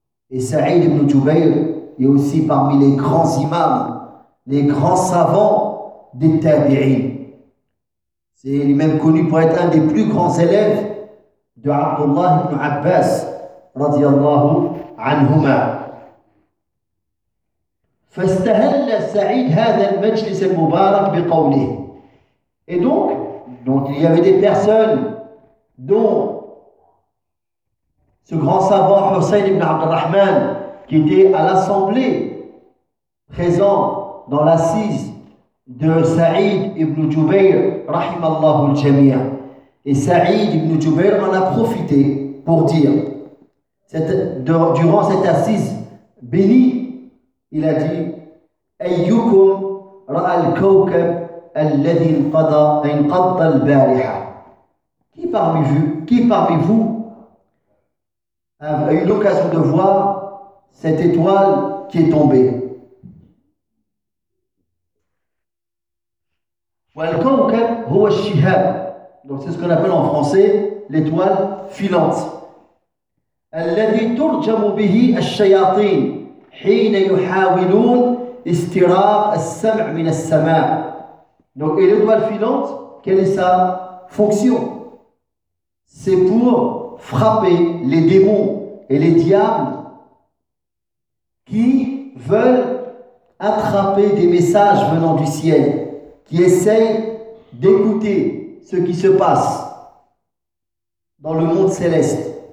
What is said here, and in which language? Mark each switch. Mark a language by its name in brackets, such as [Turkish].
[French] Et Sa'id ibn Jubayr est aussi parmi les grands imams, les grands savants des tabi'in. C'est lui-même connu pour être un des plus grands élèves de Abdullah ibn Abbas radiyallahu anhuma. [Arabic] فاستهل سعيد هذا المجلس المبارك بقوله. [French] Et donc il y avait des personnes dont ce grand savant Hussein ibn Abd al-Rahman qui était à l'assemblée présent dans l'assise de Saïd ibn Jubayr rahimallahu al-jami'a. Et Saïd ibn Jubayr en a profité pour dire durant cette assise bénie, il a dit [Arabic] أيكم رأى الكوكب الذي انقضى انقضى البارحة. [French] Qui parmi vous a eu l'occasion de voir cette étoile qui est tombée? [Arabic] والكوكب هو الشهاب. [French] Donc c'est ce qu'on appelle en français l'étoile filante. [Arabic] الذي ترجم به الشياطين حين يحاولون استراق السمع من السماء. [French] Donc et l'étoile filante, quelle est sa fonction? C'est pour frapper les démons et les diables qui veulent attraper des messages venant du ciel, qui essayent d'écouter ce qui se passe dans le monde céleste.